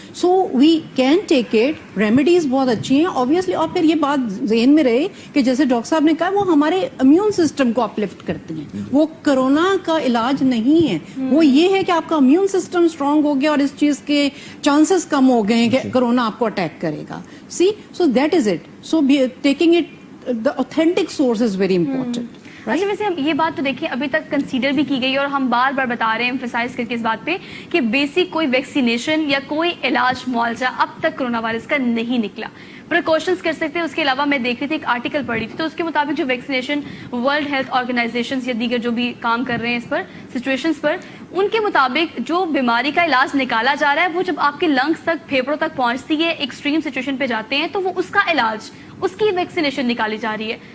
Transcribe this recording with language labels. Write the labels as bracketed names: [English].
[English] so we can take it, remedies [Urdu] بہت اچھی ہیں [English] obviously. [Urdu] اور پھر یہ بات ذہن میں رہے کہ جیسے ڈاکٹر صاحب نے کہا وہ ہمارے امیون سسٹم کو اپلفٹ کرتی ہیں, وہ کرونا کا علاج نہیں ہے, وہ یہ ہے کہ آپ کا امیون سسٹم اسٹرانگ ہو گیا اور اس چیز کے چانسز کم ہو گئے ہیں کہ کرونا آپ کو اٹیک کرے گا. [English] See, so that is it. So taking it, the authentic source is very important. [Urdu] اچھا ویسے ہم یہ بات تو دیکھیں ابھی تک کنسیڈر بھی کی گئی اور ہم بار بار بتا رہے ہیں ایمفیسائز کر کے اس بات پہ کہ بیسک کوئی ویکسینیشن یا کوئی علاج معالجہ اب تک کرونا وائرس کا نہیں نکلا. پریکاشنز کر سکتے ہیں. اس کے علاوہ میں دیکھ رہی تھی ایک آرٹیکل پڑھ رہی تھی تو اس کے مطابق جو ویکسینیشن ورلڈ ہیلتھ آرگنائزیشنز یا دیگر جو بھی کام کر رہے ہیں اس پر سچویشنز پر, ان کے مطابق جو بیماری کا علاج نکالا جا رہا ہے وہ جب آپ کے لنگس تک پھیپھڑوں تک پہنچتی ہے ایکسٹریم سچویشن پہ جاتے ہیں تو وہ اس کا علاج اس کی ویکسینیشن نکالی جا رہی ہے.